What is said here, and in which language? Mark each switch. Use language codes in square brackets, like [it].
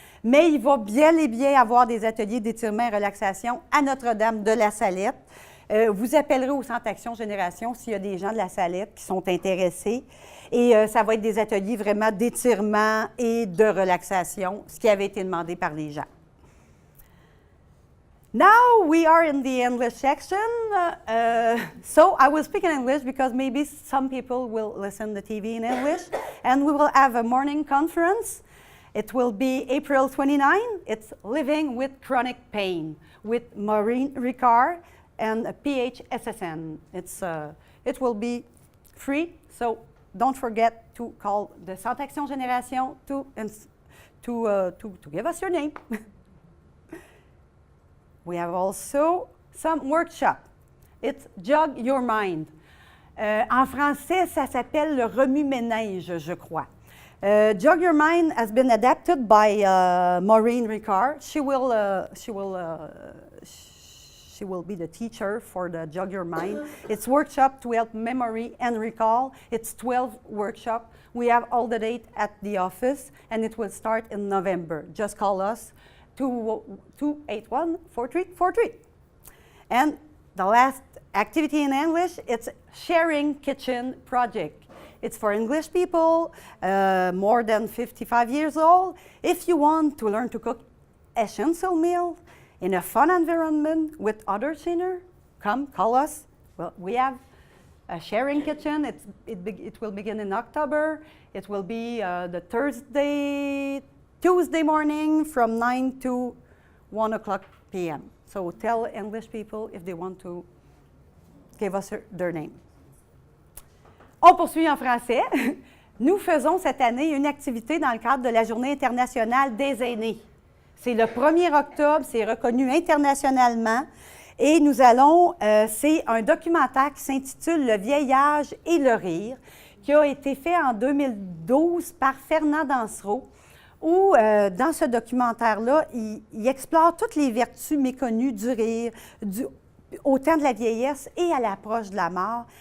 [fr] Mais il va bel et bien avoir des ateliers d'étirement et relaxation à Notre-Dame-de-la-Salette. Vous appellerez au Centre Action Génération s'il y a des gens de la Salette qui sont intéressés. Et ça va être des ateliers vraiment d'étirement et de relaxation, ce qui avait été demandé par les gens. [en] Now we are in the English section. So I will speak in English because maybe some people will listen to TV in English. And we will have a morning conference. It will be April 29. It's Living with Chronic Pain with Maureen Ricard and PHSSN. It will be free, so don't forget to call the Centre Action Génération to give us your name. We have also some workshop. It's Jog Your Mind. [fr] En français, ça s'appelle le remue-ménage, je crois. [en] Jog Your Mind has been adapted by Maureen Ricard. She will be the teacher for the Jog Your Mind. It's workshop to help memory and recall. It's 12 workshop. We have all the date at the office, and it will start in November. Just call us 281-4343. And the last activity in English, it's Sharing Kitchen Project. It's for English people, more than 55 years old. If you want to learn to cook essential meals in a fun environment with other sinners, come, call us. Well, we have a sharing kitchen. It will begin in October. It will be the Tuesday morning from 9 to 1 o'clock p.m. So tell English people if they want to give us their name. [fr] On poursuit en français. Nous faisons cette année une activité dans le cadre de la Journée internationale des aînés. C'est le 1er octobre, c'est reconnu internationalement. Et nous allons, c'est un documentaire qui s'intitule « Le vieillage et le rire », qui a été fait en 2012 par Fernand Dansereau, où dans ce documentaire-là, il explore toutes les vertus méconnues du rire, au temps de la vieillesse et à l'approche de la mort.